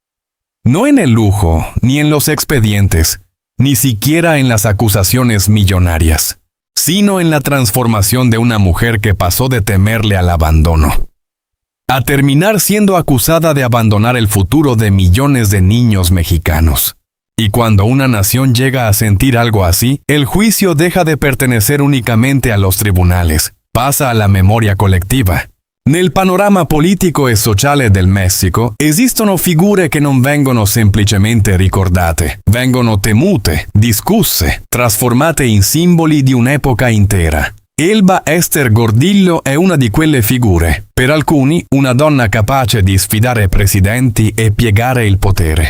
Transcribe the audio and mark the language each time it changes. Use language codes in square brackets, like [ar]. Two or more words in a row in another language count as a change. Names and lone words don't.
[es] No en el lujo, ni en los expedientes, ni siquiera en las acusaciones millonarias, sino en la transformación de una mujer que pasó de temerle al abandono a terminar siendo acusada de abandonar el futuro de millones de niños mexicanos. Y cuando una nación llega a sentir algo así, el juicio deja de pertenecer únicamente a los tribunales, pasa a la memoria collettiva. [it] Nel panorama politico e sociale del Messico esistono figure che non vengono semplicemente ricordate, vengono temute, discusse, trasformate in simboli di un'epoca intera. Elba Ester Gordillo è una di quelle figure, per alcuni una donna capace di sfidare presidenti e piegare il potere.